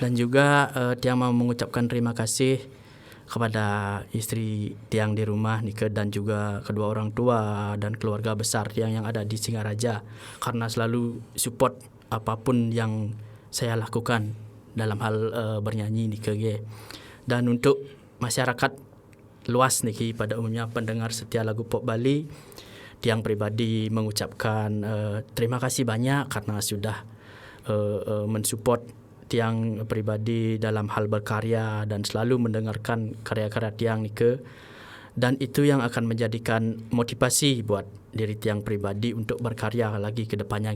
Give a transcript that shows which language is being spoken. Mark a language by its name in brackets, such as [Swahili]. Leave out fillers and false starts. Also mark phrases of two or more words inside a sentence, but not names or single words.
[Indonesian] Dan juga tiang mau mengucapkan terima kasih kepada istri tiang di rumah Nike dan juga kedua orang tua dan keluarga besar tiang yang ada di Singaraja karena selalu support apapun yang saya lakukan dalam hal bernyanyi Nike. Dan untuk masyarakat luas niki pada umumnya pendengar setia lagu pop Bali, tiang pribadi mengucapkan terima kasih banyak karena sudah mensupport tiang pribadi dalam hal berkarya dan selalu mendengarkan karya-karya tiang Nike, dan itu yang akan menjadikan motivasi buat diri tiang pribadi untuk berkarya lagi ke depannya.